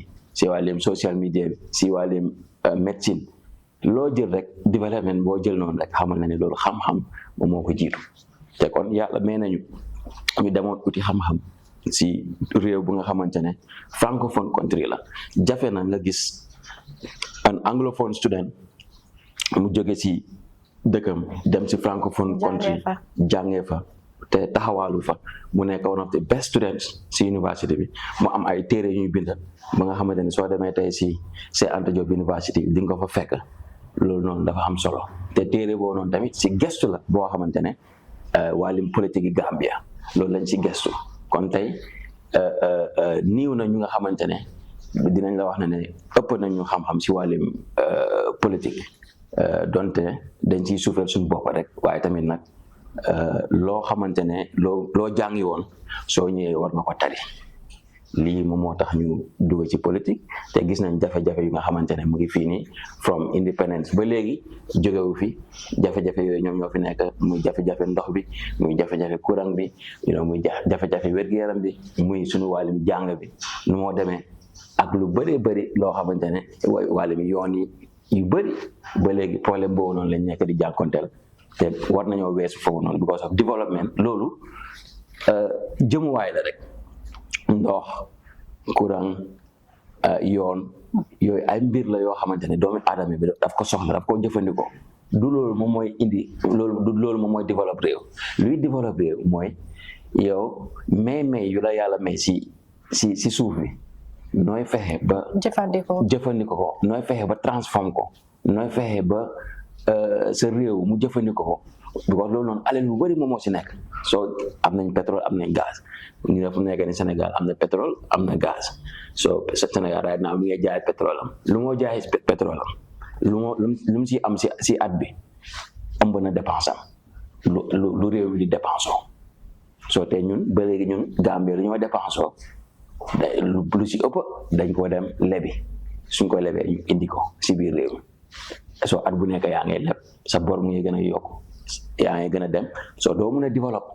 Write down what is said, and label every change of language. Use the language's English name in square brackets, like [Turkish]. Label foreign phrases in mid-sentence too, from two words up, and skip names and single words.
[Wolof] si wàllum [English] social media [Wolof] bi si wàllum médecine loo jël rek développement boo jël noonu rek xamal na ne loolu xam-xam moom moo ko jiitu te kon yàlla may nañu ñu demoon uti xam-xam si réew bu nga xamante ne [English] francophone country [Wolof] la jafe na nga gis an [English] anglophone student [Wolof] mu jóge si dëkkam dem si [English] francophone country [Wolof] jàngee fa te taxawaalu fa mu nekk [English] one of the best students [Wolof] si université bi mu am ay téere ñuy bind ba nga xamante ne soo demee tey si Cheikh Anta Diop University di nga ko fa fekk loolu noonu dafa am solo te téere boo noonu tamit si gestu la boo xamante ne wàllum politique yi Gambia loolu lañ si gestu kon tey niiw na ñu nga xamante ne dinañ la wax ne ëpp nañu xam-xam si wàllum politique donte dañ ciy suufeel suñu bopp rek waaye tamit nag loo xamante ne loo jàngi woon soo ñëwee war nga ko tari lii moom moo tax ñu dugg ci politique te gis nañ jafe-jafe yu nga xamante ne mu ngi fii nii [English] from independence [Wolof] ba léegi jógewu fi jafe-jafe yooyu ñoom ñoo fi nekk muy jafe-jafe ndox bi muy jafe-jafe courant bi muy jafe-jafe wér-gu-yaram bi muy suñu wàllum jàng bi nu moo demee ak lu bëree bëri loo xamante ne wàllum yoon yi yu bëri ba léegi problème boobu noonu lañ nekk di jànkonteel te war nañoo weesu foofu noonu [English] because of development [Wolof] loolu jëmuwaay la rek ndox courant yoon yooyu ay mbir la yoo xamante ne doomu aadama bi daf ko soxla daf ko jëfandikoo du loolu moom mooy indi loolu moom mooy développe réew luy développe réew mooy yow may yu la yàlla may si suuf bi nooy fexe ba jëfandikoo ko nooy fexe ba transforme ko nooy fexe ba sa réew mu jëfandikoo ko because loolu noonu alal bu bëri moom moo si nekk soo am nañ pétrole am nañ gaz ñu ne fu nekk ni Sénégal am na pétrole am na gaz so Sénégal [English] right now [Wolof] mi ngi jaay pétrole am lu moo jaay pétrole am lu mu si am si at bi ëmb na dépense am lu réew mi di dépense so te ñun ba léegi ñun Gambie lu ñoo dépense lu si ëpp dañ ko dem lebi suñ ko lebee ñu indi ko si biir réew mi so at bu nekk yaa ngay leb sa bor mu ngi gën a yokk yaa ngay gën a dem so doo mën a développe